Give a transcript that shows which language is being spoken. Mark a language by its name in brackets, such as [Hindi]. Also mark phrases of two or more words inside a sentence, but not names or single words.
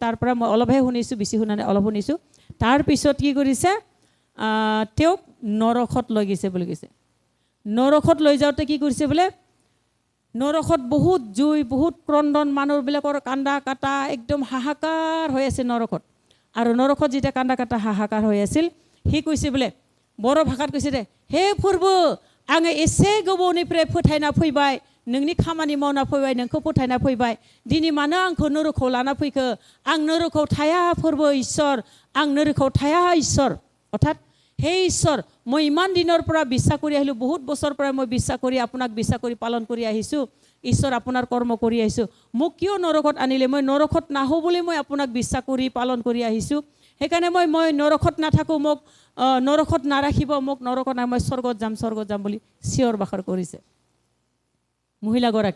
[Assamese] তাৰ পৰা মই অলপহে শুনিছোঁ, বেছি শুনা নাই, অলপ শুনিছোঁ। তাৰপিছত কি কৰিছে, তেওঁক নৰকত লৈ গৈছে বুলি কৈছে। নৰকত লৈ যাওঁতে কি কৰিছে বোলে, নৰকত বহুত জুই, বহুত ক্ৰদন, মানুহবিলাকৰ কান্দা কাটা একদম হাহাকাৰ হৈ আছে নৰকত। আৰু নৰকত যেতিয়া কান্দা কাটা হাহাকাৰ হৈ আছিল, সি কৈছে বোলে, বড়ো ভাষাত কৈছে [Bodo] दे, हे फोरबो आङो एसे गोबावनिफ्राय फोथायना फैबाय, नोंनि खामानि मावना फैबाय, नोंखौ फोथायना फैबाय, दिनै मानो आंखौ नरकआव लाना फैखो, आं नरकआव थाया फोरबो ঈশ্বৰ, आं नरकआव थाया ঈশ্বৰ। [Assamese] অৰ্থাৎ হে ঈশ্বৰ, মই ইমান দিনৰ পৰা বিশ্বাস কৰি আহিলোঁ, বহুত বছৰ পৰা মই বিশ্বাস কৰি আপোনাক বিশ্বাস কৰি পালন কৰি আহিছোঁ, ঈশ্বৰ আপোনাৰ কৰ্ম কৰি আহিছোঁ, মোক কিয় নৰকত আনিলে, মই নৰকত নাহোঁ বুলি মই আপোনাক বিশ্বাস কৰি পালন কৰি আহিছোঁ, সেইকাৰণে মই নৰকত নাথাকোঁ, মোক নৰকত নাৰাখিব, মোক নৰকত নাই, মই স্বৰ্গত যাম বুলি চিঞৰ বাখৰ কৰিছে মহিলাগৰাকী।